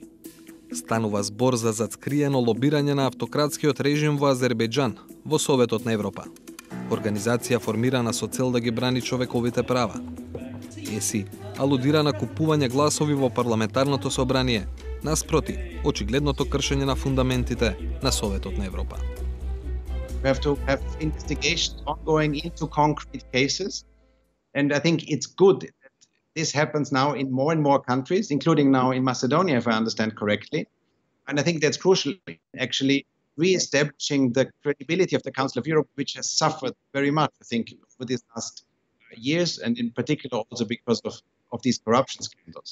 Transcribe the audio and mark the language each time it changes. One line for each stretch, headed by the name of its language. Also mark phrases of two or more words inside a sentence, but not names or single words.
Macedonian: Станува збор за зацкриено лобирање на автократскиот режим во Азербејџан во Советот на Европа. Организација формирана со цел да ги брани човековите права. ЕСИ алудира на купување гласови во парламентарното собрание, наспроти очигледното кршење на фундаментите на Советот на Европа.
English: We have to have investigations ongoing into concrete cases, and I think it's good that this happens now in more and more countries, including now in Macedonia, if I understand correctly. And I think that's crucial, actually, re-establishing the credibility of the Council of Europe, which has suffered very much, I think, over these last years, and in particular also because of these corruption scandals.